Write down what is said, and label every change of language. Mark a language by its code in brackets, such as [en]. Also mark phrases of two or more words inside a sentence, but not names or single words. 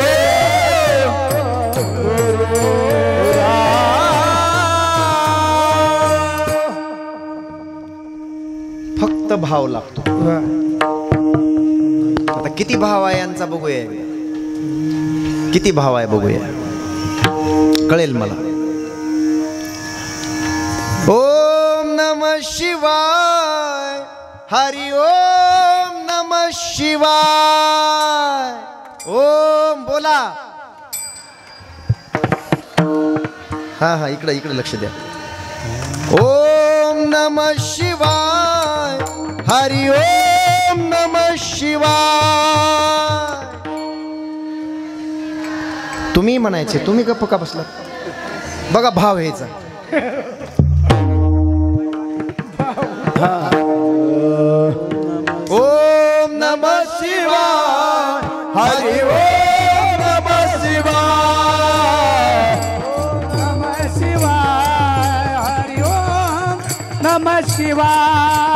[mr] फक्त भाव लागतो. आता किती भाव आहे यांचा बघूया, किती भाव आहे बघूया, कळेल मला. [sa] ओम नमः शिवाय, हरि ओम नमः शिवाय. [mr] ओम बोला. हा हा इकडे इकडे लक्ष द्या. [sa] ओम नमः शिवाय, हरि ओम नमः शिवाय. [mr] तुम्ही म्हणायचे, तुम्ही गप्प का बसला? बघा भाव ह्याचा. [sa] ओम नमः शिवाय, हरि ओम नमः शिवाय. नमः शिवाय, हरि ओम नमः शिवाय,